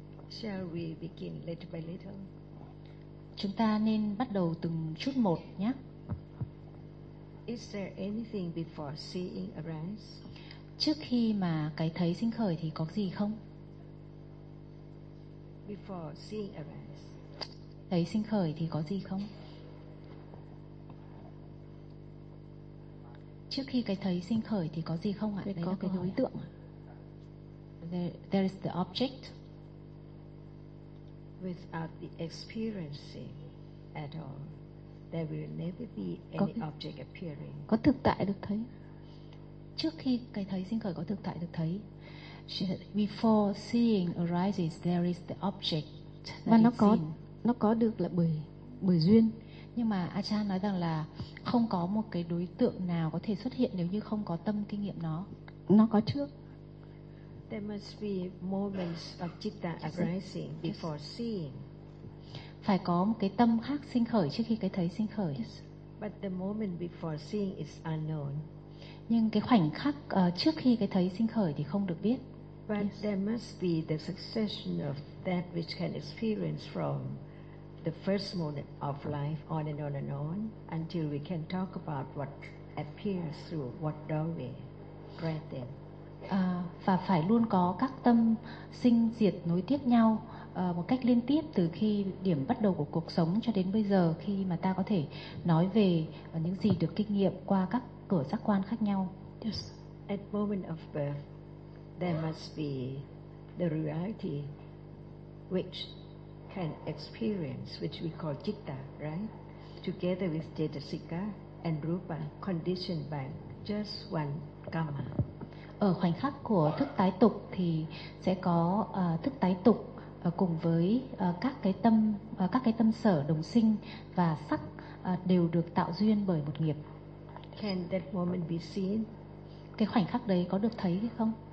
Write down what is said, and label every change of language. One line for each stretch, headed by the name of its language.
English: Shall we begin little by little?
Vietnamese: Chúng ta nên bắt đầu từng chút một nhé.
English: Is there anything before seeing arise?
Vietnamese: Trước khi mà cái thấy sinh khởi thì có gì không?
English: Before seeing arise.
Vietnamese: Thấy sinh khởi thì có gì không? Trước khi cái thấy sinh khởi thì có gì không ạ? Đấy có cái đối tượng.
English: There is the object. Without the experiencing at all, there will never be any object appearing.
Vietnamese: Có thực tại được thấy. Trước khi cái thấy sinh khởi có thực tại được thấy.
English: Before seeing arises, there is the object.
Vietnamese: Và nó có được là bởi duyên. Nhưng mà A Cha nói rằng là không có một cái đối tượng nào có thể xuất hiện nếu như không có tâm kinh nghiệm nó. Nó có trước.
English: There must be moments of citta arising before seeing.
Vietnamese: Phải có một cái tâm khác sinh khởi trước khi cái thấy sinh khởi.
English: Yes. But the moment before seeing is unknown.
Vietnamese: Nhưng cái khoảnh khắc trước khi cái thấy sinh khởi thì không được biết.
English: But yes. There must be the succession of that which can experience from the first moment of life on and on and on until we can talk about what appears through what doorway right then.
Vietnamese: Và phải luôn có các tâm sinh diệt nối tiếp nhau một cách liên tiếp từ khi điểm bắt đầu của cuộc sống cho đến bây giờ khi mà ta có thể nói về những gì được kinh nghiệm qua các cửa giác quan khác nhau.
English: Yes. At moment of birth there must be the reality which can experience, which we call citta, right? Together with cetasika and rupa, conditioned by just one karma.
Vietnamese: Ở khoảnh khắc của thức tái tục thì sẽ có thức tái tục cùng với các cái tâm sở đồng sinh và sắc đều được tạo duyên bởi một nghiệp.
English: Can that moment be seen?
Vietnamese: Cái khoảnh khắc đấy có được thấy hay không?